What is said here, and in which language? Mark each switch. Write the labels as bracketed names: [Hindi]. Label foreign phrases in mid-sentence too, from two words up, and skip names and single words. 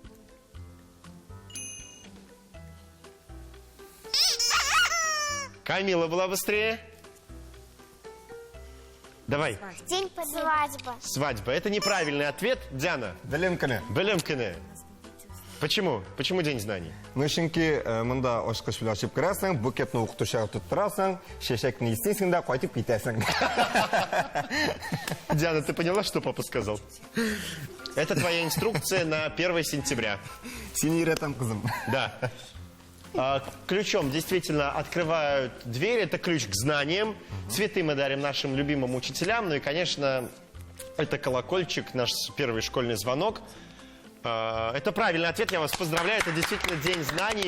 [Russian] Камила была быстрее. Давай. День свадьба. Свадьба. Это неправильный ответ. Диана. [Tatar] Белемкине. [Russian] Белемкине. Почему? Почему День знаний? Ну, [Tatar] чөнки монда ачкыч белән ачып керәсең, букетны укытучыга тоттырасың, чәчәкне исеңсең дә кайтып китәсең. [Russian] Диана, ты поняла, что папа сказал? Это твоя инструкция на 1 сентября. [Tatar] Син өйрәтәм, кызым. [Russian] Да. Ключом действительно открывают дверь. Это ключ к знаниям. Цветы мы дарим нашим любимым учителям. Ну и, конечно, это колокольчик, наш первый школьный звонок. Это правильный ответ. Я вас поздравляю. Это действительно День знаний.